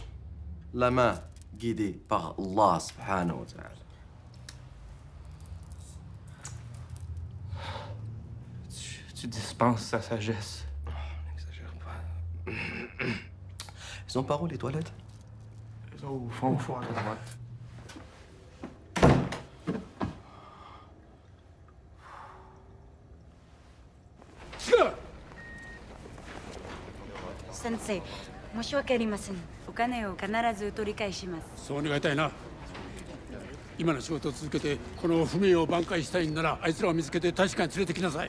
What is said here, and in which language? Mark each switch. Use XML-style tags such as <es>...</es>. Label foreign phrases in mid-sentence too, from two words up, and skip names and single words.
<fr>La main guidée par Allah</fr> <ar>سبحانه وتعالى.</ar> <fr>Tu dispenses sa sagesse. N'exagère pas. Ils ont par où, les toilettes? Ils sont au fond à droite.</fr> <ja>Sensei, 申し訳ありません。お金を必ず取り返します。そう願いたいな。今の仕事を続けてこの不明を挽回したいんならあいつらを見つけて大使館に連れてきなさい。</ja>